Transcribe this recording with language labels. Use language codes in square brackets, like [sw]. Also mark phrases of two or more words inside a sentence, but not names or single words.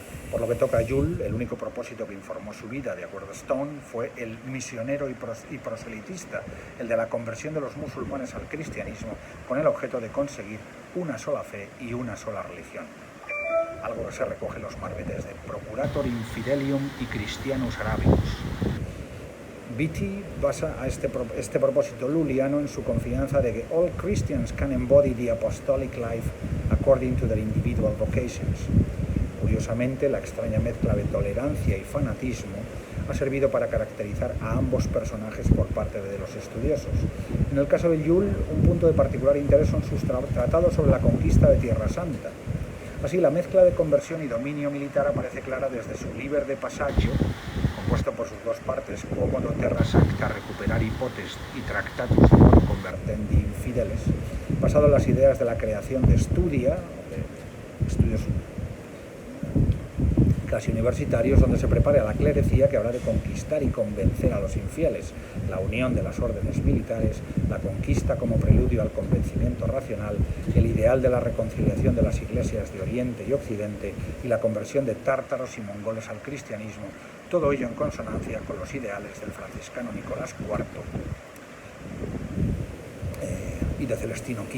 [es] Por lo que toca a Jules, el único propósito que informó su vida, de acuerdo a Stone, fue el misionero y proselitista, el de la conversión de los musulmanes al cristianismo, con el objeto de conseguir una sola fe y una sola religión. Algo que se recoge en los marbetes de [la] Procurator Infidelium [es] y [la] Christianus Arabicus. [es] Beatty basa a este propósito luliano en su confianza de que [en] all Christians can embody the apostolic life according to their individual vocations. [es] Curiosamente, la extraña mezcla de tolerancia y fanatismo ha servido para caracterizar a ambos personajes por parte de los estudiosos. En el caso de Jules, un punto de particular interés son sus tratados sobre la conquista de Tierra Santa. Así, la mezcla de conversión y dominio militar aparece clara desde su Liber de Passaggio, compuesto por sus dos partes, Quomodo Terra Sancta Recuperari Potest y Tractatus de Modo Convertendi Infideles, basado en las ideas de la creación de Studia, de estudios casi universitarios, donde se prepare a la clerecía que habrá de conquistar y convencer a los infieles, la unión de las órdenes militares, la conquista como preludio al convencimiento racional, el ideal de la reconciliación de las iglesias de Oriente y Occidente y la conversión de tártaros y mongoles al cristianismo, todo ello en consonancia con los ideales del franciscano Nicolás IV y de Celestino V.